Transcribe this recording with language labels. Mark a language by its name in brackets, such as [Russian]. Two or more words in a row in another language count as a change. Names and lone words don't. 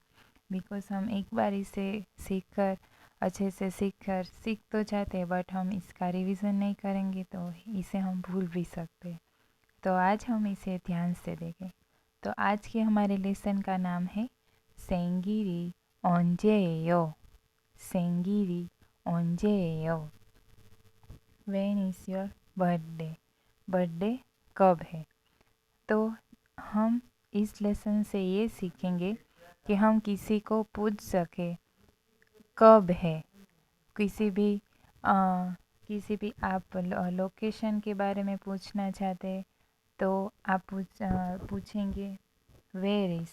[Hindi] बिकॉज हम एक बार इसे अच्छे से सीख तो जाते हैं, बट हम इसका रिवीजन नहीं करेंगे तो इसे हम भूल भी सकते हैं। तो आज हम इसे ध्यान से देखें। तो आज के हमारे लेसन का नाम है [Korean] 생일 언제예요. 생일 언제예요. [English] When is your birthday. [Hindi] बर्थडे कब है। तो हम इस लेसन से ये सीखेंगे कि हम किसी को पूछ सके कब है। किसी भी आप लोकेशन के बारे में पूछना चाहते हैं तो आप पूछेंगे [English] where is.